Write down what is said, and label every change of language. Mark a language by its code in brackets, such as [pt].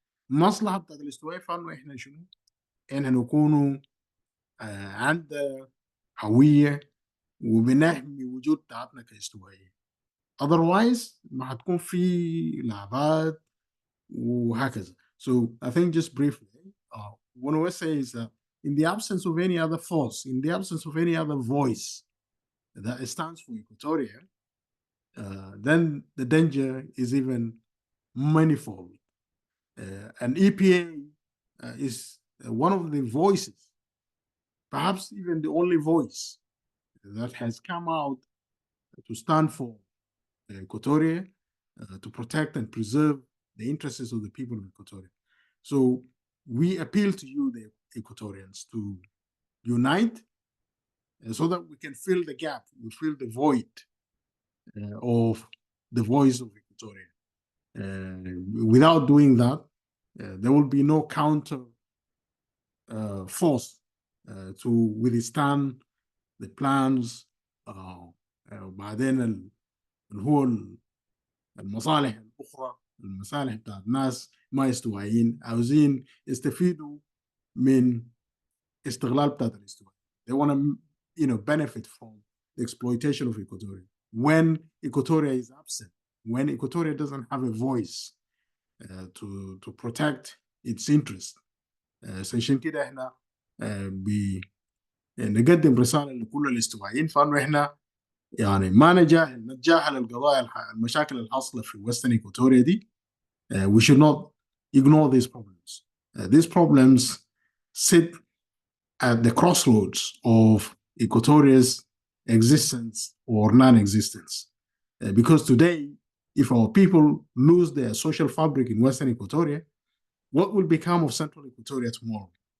[ar] المصلحه بتاعت الاستوائيه فانه احنا شنو؟ احنا نكونوا عندنا هويه وبنحمي وجود بتاعتنا كاستوائيه. otherwise ما هتكون في لعبات وهكذا. [en] So I think just briefly, what I say is that in the absence of any other force, in the absence of any other voice that stands for Equatoria, then the danger is even manifold. And EPA is one of the voices, perhaps even the only voice that has come out to stand for Equatoria, to protect and preserve the interests of the people of Equatoria. So we appeal to you, the Equatorians, to unite so that we can fill the gap, we fill the void of the voice of Equatoria. Without doing that, there will be no counter force to withstand the plans [ar] وبعدين اللي هو المصالح الأخرى المصالح بتاعت ناس ما استوائيين عاوزين يستفيدوا من استغلال بتاعت الاستواء. [en] They want to benefit from the exploitation of Equatoria. When Equatoria is absent, when Equatoria doesn't have a voice to protect its interests. [ar] عشان كده احنا نقدم رسالة لكل الاستوائيين فانه احنا يعني ما نتجاهل القضايا المشاكل الحاصلة في Western Equatoria دي. [en] We should not ignore these problems. These problems sit at the crossroads of Equatoria's existence or non-existence. Because today, if our people lose their social fabric in Western Equatoria, what will become of Central Equatoria tomorrow?